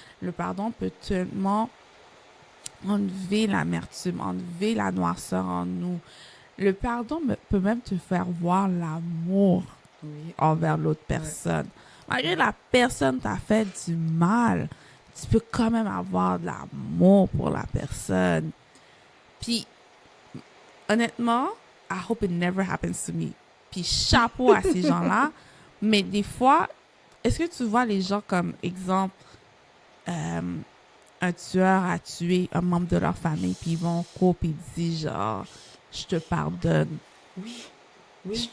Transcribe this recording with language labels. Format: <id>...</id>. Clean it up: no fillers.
<fr>Le pardon peut tellement enlever l'amertume, enlever la noirceur en nous. Le pardon peut même te faire voir l'amour Oui. envers l'autre Ouais. personne. Malgré la personne t'a fait du mal, tu peux quand même avoir de l'amour pour la personne. Puis, honnêtement,</fr> <en>I hope it never happens to me.</en> <fr>Puis, chapeau à ces gens-là. Mais des fois, est-ce que tu vois les gens comme exemple, un tueur a tué un membre de leur famille, puis ils vont en cours, puis ils disent genre, je te pardonne, Oui. je Oui.</fr>